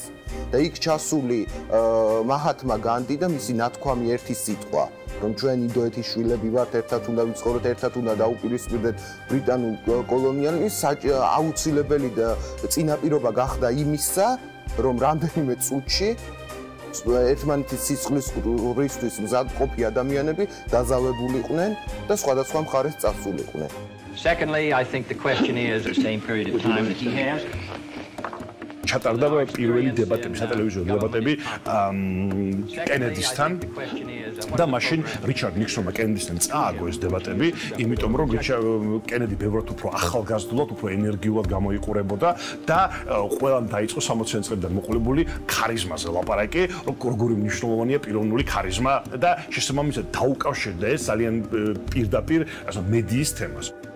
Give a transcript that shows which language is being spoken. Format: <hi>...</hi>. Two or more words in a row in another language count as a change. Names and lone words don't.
<ka>და იქ ჩასული მაჰათმა განდი და მისი ნათქვამი ერთი სიტყვა, რომ ჩვენ ინდოეთის შვილები ვართ, ერთად უნდა ვიცხოვროთ, ერთად უნდა დაუპირისპირდეთ ბრიტანულ კოლონიალიზმს, აუცილებელი და წინაპირობა გახდა იმისა, რომ რამდენიმე წუთში ერთმანეთის სისხლისღვრისთვის მზადყოფი ადამიანები დაზავებულიყვნენ და სხვადასხვა მხარეს წასულიყვნენ.</ka> <en>Secondly, I think the question is the same period of time that he has.</en> <ka>ჩატარდა პირველი დებატები, სატელევიზიო დებატები კენედისთან და მაშინ რიჩარდ ნიქსონმა კენედისთან წააგო ეს დებატები, იმიტომ რომ კენედი ბევრად უფრო ახალგაზრდულად, უფრო ენერგიულად გამოიყურებოდა და ყველამ დაიწყო 60-იან წლებიდან მოყოლებული ქარიზმაზე ლაპარაკი, როგორი მნიშვნელოვანია პიროვნული ქარიზმა და შესაბამისად დაუკავშირდა ეს ძალიან პირდაპირ მედიის თემას.</ka>